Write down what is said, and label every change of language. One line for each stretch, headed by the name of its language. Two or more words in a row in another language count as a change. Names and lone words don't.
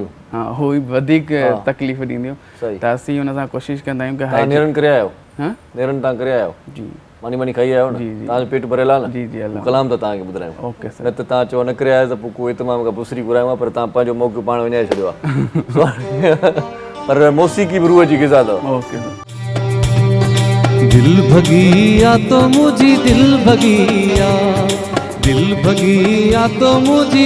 Sindhi: हाँ उहो ई वधीक तकलीफ़ ॾींदियूं, त असीं हुन सां कोशिशि कंदा आहियूं की नेरनि करे आहियो? नेरनि तव्हां करे आहियो? जी। मानी मानी खाई आहियो न? तव्हांजो पेट भरियल आहे न? जी जी कलाम त तव्हांखे ॿुधायूं।
English: ok sir.
Sindhi: न त तव्हां चओ न करे आयो त पोइ कोई तमामु खां पुसरी घुरायूं आहे, पर तव्हां पंहिंजो मौक़ो पाण विञाए छॾियो आहे। पर मौसीक़ी बि रूह जी ग़िज़ा अथव।
English: ok sir.
Sindhi: दिल भगिया तो मुझी दिल भगिया, दिल भगिया तो मुझी